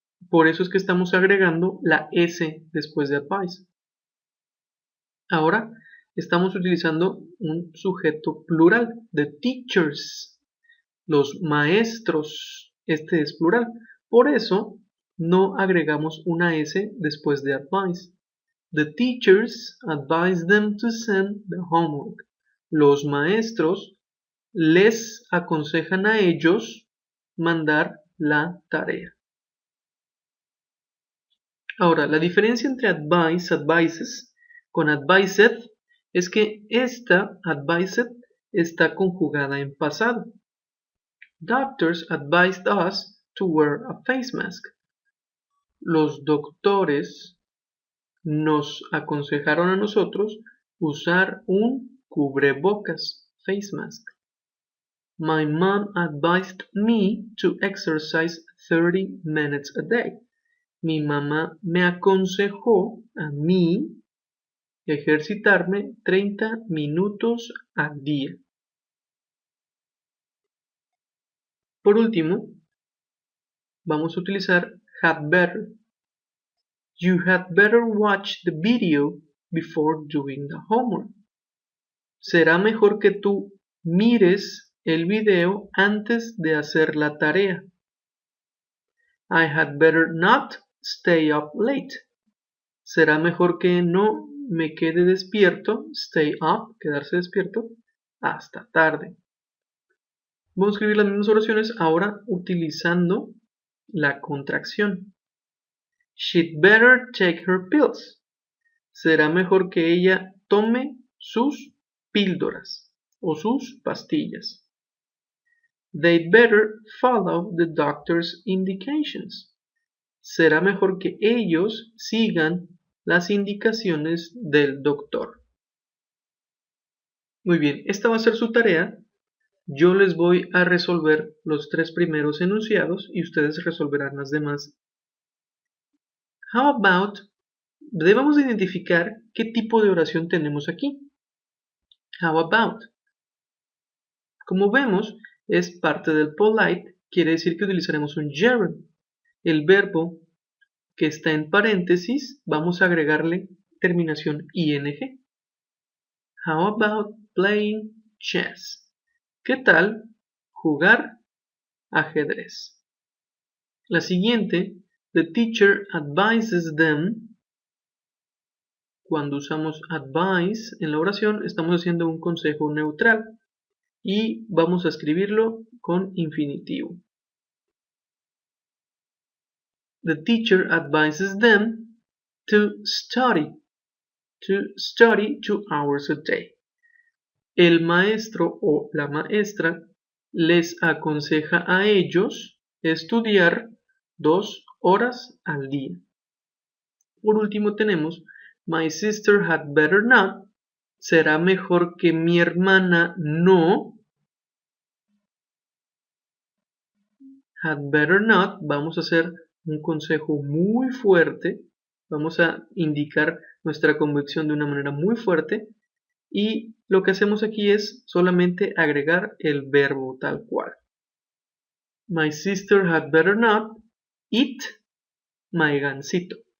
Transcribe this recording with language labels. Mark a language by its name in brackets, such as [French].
[Spanish] Por eso es que estamos agregando la S después de advice. Ahora estamos utilizando un sujeto plural, [English] the teachers, [Spanish] los maestros, este es plural. Por eso no agregamos una S después de advice. [English] The teachers advise them to send the homework. [Spanish] Los maestros les aconsejan a ellos mandar la tarea. Ahora, la diferencia entre advice, advises, con advised es que esta advised está conjugada en pasado. [English] Doctors advised us to wear a face mask. [Spanish] Los doctores nos aconsejaron a nosotros usar un cubrebocas, face mask. [English] My mom advised me to exercise 30 minutes a day. [Spanish] Mi mamá me aconsejó a mí ejercitarme 30 minutos al día. Por último, vamos a utilizar had better. [English] You had better watch the video before doing the homework. [Spanish] Será mejor que tú mires el video antes de hacer la tarea. [English] I had better not stay up late. [Spanish] Será mejor que no me quede despierto, stay up, quedarse despierto, hasta tarde. Vamos a escribir las mismas oraciones ahora utilizando la contracción. [English] She'd better take her pills. [Spanish] Será mejor que ella tome sus píldoras o sus pastillas. [English] They'd better follow the doctor's indications. [Spanish] Será mejor que ellos sigan las indicaciones del doctor. Muy bien, esta va a ser su tarea. Yo les voy a resolver los 3 primeros enunciados y ustedes resolverán las demás. How about, debemos identificar qué tipo de oración tenemos aquí. How about. Como vemos, es parte del polite, quiere decir que utilizaremos un gerund. El verbo que está en paréntesis, vamos a agregarle terminación ing. [English] How about playing chess? [Spanish] ¿Qué tal jugar ajedrez? La siguiente, [English] the teacher advises them. [Spanish] Cuando usamos advise en la oración, estamos haciendo un consejo neutral y vamos a escribirlo con infinitivo. [English] The teacher advises them to study 2 hours a day. [Spanish] El maestro o la maestra les aconseja a ellos estudiar 2 horas al día. Por último tenemos [English] my sister had better not. [Spanish] Será mejor que mi hermana no. [English] Had better not. [Spanish] Vamos a hacer un consejo muy fuerte. Vamos a indicar nuestra convicción de una manera muy fuerte. Y lo que hacemos aquí es solamente agregar el verbo tal cual. [English] My sister had better not eat my gansito.